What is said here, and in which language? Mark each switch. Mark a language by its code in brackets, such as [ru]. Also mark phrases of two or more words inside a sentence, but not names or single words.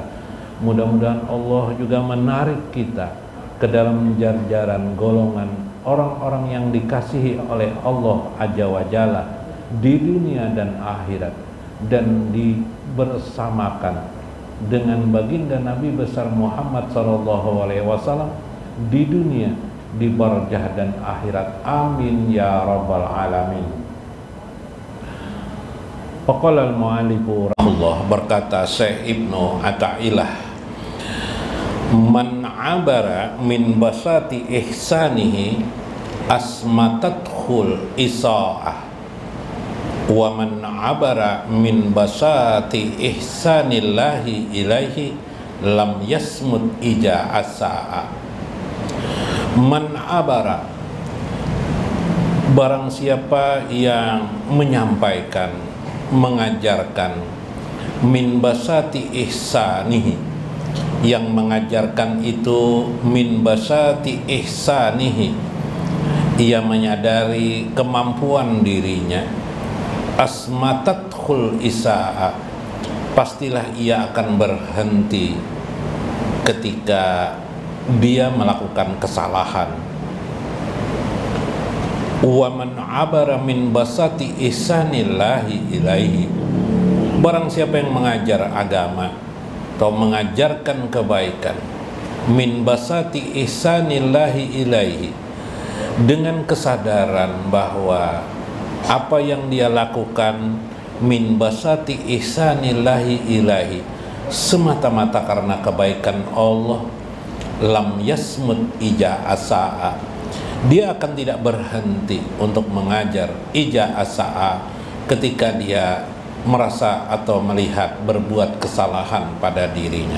[id] Mudah-mudahan Allah juga menarik kita ke dalam jajaran golongan orang-orang yang dikasihi oleh Allah [ar] عز وجل [id] di dunia dan akhirat, dan dibersamakan dengan baginda Nabi besar Muhammad SAW di dunia, di barzah dan akhirat. [ar] آمين يا رب العالمين. فقال المؤلف الله, [id] berkata Syekh Ibnu Athaillah, [ar] من عبر من بساط إحسانه أصمتته الإساءة و من عبر من بساط إحسان الله إليه لم يصمت إذا أساء. من عبر, [id] barang siapa yang menyampaikan, mengajarkan, [ar] من بساط إحسانه, [id] yang mengajarkan itu [ar] من بساط إحسانه, [id] ia menyadari kemampuan dirinya, [ar] أصمتته الإساءة, [id] pastilah ia akan berhenti ketika dia melakukan kesalahan. [ar] و من عبر من بساط إحسان الله إليه, [id] barang siapa yang mengajar agama atau mengajarkan kebaikan, [ar] من بساط إحسان الله إليه, [id] dengan kesadaran bahwa apa yang dia lakukan [ar] من بساط إحسان الله إليه [id] semata-mata karena kebaikan Allah, [ar] لم يصمت إذا أساء, [id] dia akan tidak berhenti untuk mengajar [ar] إذا أساء [id] ketika dia merasa atau melihat berbuat kesalahan pada dirinya.